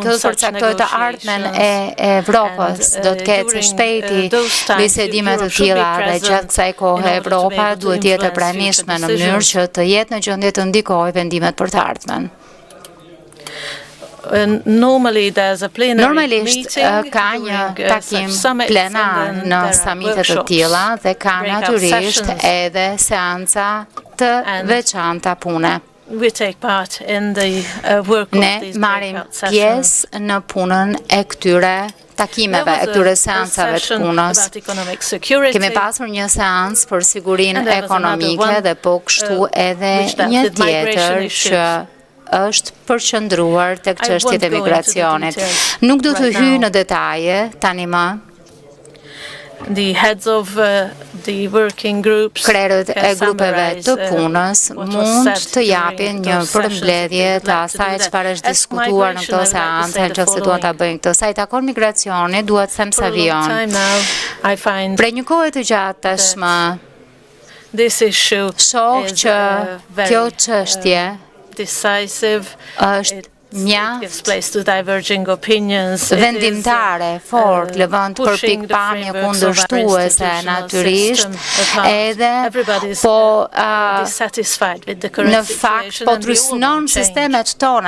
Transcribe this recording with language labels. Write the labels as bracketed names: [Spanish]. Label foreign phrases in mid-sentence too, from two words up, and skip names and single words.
[Albanian] Kjo do të përcaktojë të ardhmen e Evropës. Do të ketë së shpejti bisedime të tilla dhe gjatë kësaj kohe Evropa duhet të jetë e pranishme në mënyrë që të jetë në gjendje të ndikojë vendimet për të ardhmen. Normalisht ka një takim plenar në samitet të tilla dhe ka natyrisht edhe seanca të veçanta pune. [English] we take part in the work of [Albanian] Ne [English] these [Albanian] marrim [English] breakout sessions. [Albanian] pjesë në punën e këtyre takimeve, e këtyre seansave të punës. Kemi pasur një seans për sigurinë ekonomike dhe po kështu edhe një tjetër që është përqendruar tek çështjet e migracionit. Nuk do të hyj në detaje tani më. [English] The heads of the working groups, [Albanian] krerët e grupeve të punës mund të japin një përmbledhje të asaj çfarë është diskutuar në këto seancë, nëse duan ta bëjnë këtë. Sa i takon migracionit, duhet të them se vijon. Prej një kohe të gjatë tashmë, shoh që kjo çështje është mjaft vendimtare, fort, lëvënd për pikpamje kundërshtuese natyrisht, edhe po në fakt po trysnon sistemet tona.